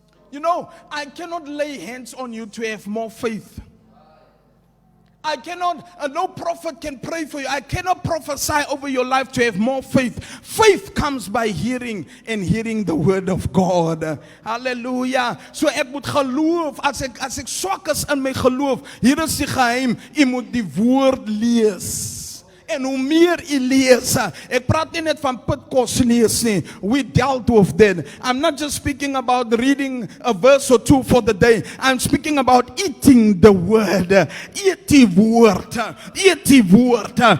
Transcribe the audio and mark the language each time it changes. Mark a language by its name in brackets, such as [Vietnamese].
[English] You know, I cannot lay hands on you to have more faith. I cannot, no prophet can pray for you. I cannot prophesy over your life to have more faith. Faith comes by hearing and hearing the word of God. Hallelujah. [Afrikaans] So ek moet geloof, as ek swak is in my geloof, hier is die geheim, jy moet die woord lees. En hoe meer jy lees, ek praat nie net van pitkos lees nie, [English] we dealt with that. I'm not just speaking about reading a verse or two for the day, I'm speaking about eating the word. [Afrikaans] Eet die woord, eet die woord.